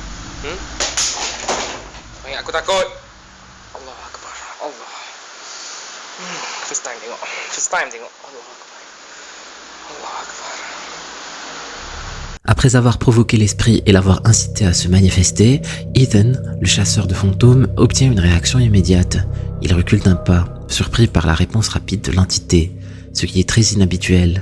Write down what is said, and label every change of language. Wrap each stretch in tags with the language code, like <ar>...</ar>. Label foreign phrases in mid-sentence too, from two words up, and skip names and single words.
<ms>Kau ingat aku takut?</ms> <ar>Allah Akbar.</ar> <ms>Allah.</ms> <en>First time</en> <ms>tengok.</ms> <en>First time</en> <ms>tengok.</ms> <ar>Allah Akbar. Allah Akbar.</ar> <fr>Après avoir provoqué l'esprit et l'avoir incité à se manifester, Ethan, le chasseur de fantômes, obtient une réaction immédiate. Il recule d'un pas, surpris par la réponse rapide de l'entité, ce qui est très inhabituel.</fr>